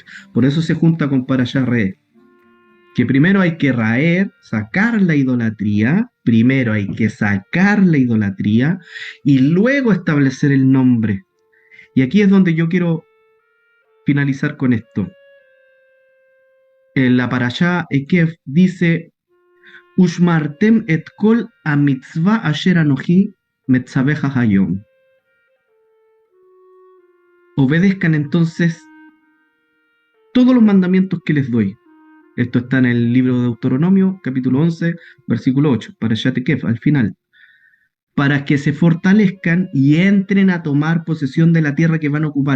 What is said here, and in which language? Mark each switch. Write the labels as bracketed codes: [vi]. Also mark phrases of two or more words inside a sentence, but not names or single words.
[es] Por eso se junta con Parashat Re, que primero hay que sacar la idolatría, y luego establecer el nombre. Y aquí es donde yo quiero finalizar con esto. En la Parashá Ekev dice: [he] ושמרתם את כל המצוה אשר אנכי מצוך היום. [es] Obedezcan entonces todos los mandamientos que les doy. Esto está en el libro de Deuteronomio, capítulo 11, versículo 8, Parashat Ekev, al final. Para que se fortalezcan y entren a tomar posesión de la tierra que van a ocupar.